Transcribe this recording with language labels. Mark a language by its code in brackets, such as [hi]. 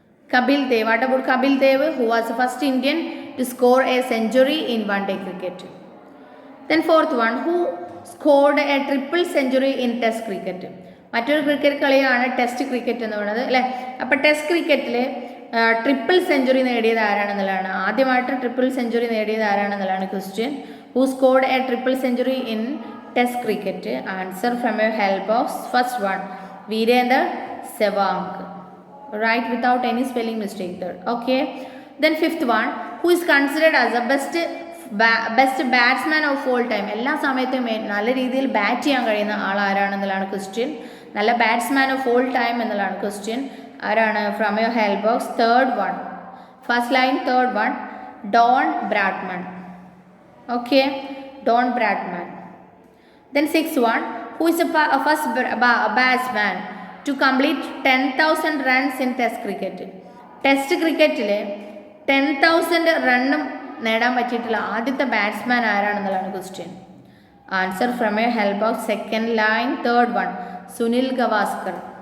[en] What about Kapil Dev, who was the first Indian to score a century in one day cricket? Then fourth one, scored a triple century in test cricket. [ml] മറ്റൊരു cricket കളിയാണ് test cricket എന്ന് പറയുന്നത് അല്ലേ. അപ്പോൾ test ക്രിക്കറ്റിൽ triple century നേടിയത് ആരാണെന്നുള്ളതാണ്. ആദ്യമായിട്ട് triple century നേടിയത് ആരാണെന്നുള്ളതാണ് question. [en] Who scored a triple century in test cricket? Answer from your help box. First one Virender Sehwag. Right, without any spelling mistake there. Okay. Then fifth one, who is considered as the best batsman of all time? [ml] എല്ലാ സമയത്തും നല്ല രീതിയിൽ bat ചെയ്യാൻ കഴിയുന്ന ആൾ ആരാണെന്നുള്ളതാണ് question. നല്ല batsman of all time എന്നുള്ളതാണ് question. ആരാണ്? [en] From your help box. Third one, first line third one, Don Bradman. Okay, Don Bradman. Then sixth one, who is a first batsman to complete 10,000 runs in test cricket? [ml] Test ക്രിക്കറ്റിൽ 10,000 റണ്ണും നേടാൻ പറ്റിയിട്ടുള്ള ആദ്യത്തെ batsman ആരാണെന്നുള്ളതാണ് question. [en] Answer from your help box. Second line third one, Sunil Gavaskar.